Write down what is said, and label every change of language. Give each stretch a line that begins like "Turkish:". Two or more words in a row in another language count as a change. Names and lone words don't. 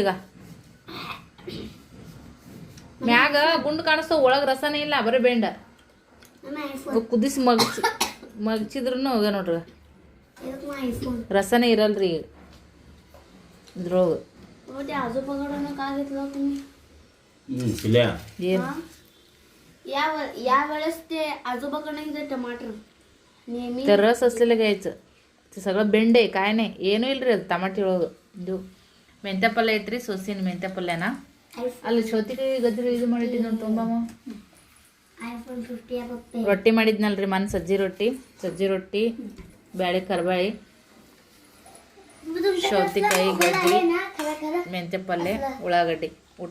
Kannada: ಈಗ ಮ್ಯಾಗ ಗುಂಡು ಕಾಣಿಸ್ತಾವ, ಒಳಗೆ ರಸನೇ ಇಲ್ಲ, ಬರೀ ಬೆಂಡ. ಕುದಿಸಿ ಮಗ್ಚಿದ್ರೂ ಹೋಗ ನೋಡ್ರಿ ರಸನೇ ಇರಲ್ರಿ ಇದ್ರೊಳಗೆ ಏನು
Marathi: या वेळेस ते आजोबाकडनं इथे टमाटर नेहमी तर रस असलेलं घ्यायचं ते सगळं बेंड आहे काय नाही
Kannada: ಏನೂ ಇಲ್ರಿ ಅದು ಟಮಾಟಿ ಒಳಗೆ ಇದು ಮೆಂತ್ಯ ಪಲ್ಯ ಐತ್ರಿ ಸೊಸಿನ ಮೆಂತ್ಯ ಪಲ್ಯನ ಅಲ್ಲಿ ಶೋತಿಗೆ ಗದ್ರಿ ಇದು ಮಾಡಿದ್ದೀನಿ ನೋಡಿ ತುಂಬಮ್ಮ ರೊಟ್ಟಿ ಮಾಡಿದ್ನಲ್ರಿ ಮನ್ ಸಜ್ಜಿ ರೊಟ್ಟಿ ಬ್ಯಾಳೆ ಕರ್ಬಾಳಿ ಸೌತೆಕಾಯಿ ಗಜ್ರಿ ಮೆಂತ್ಯ ಪಲ್ಯ ಉಳ್ಳಾಗಡ್ಡಿ ಊಟ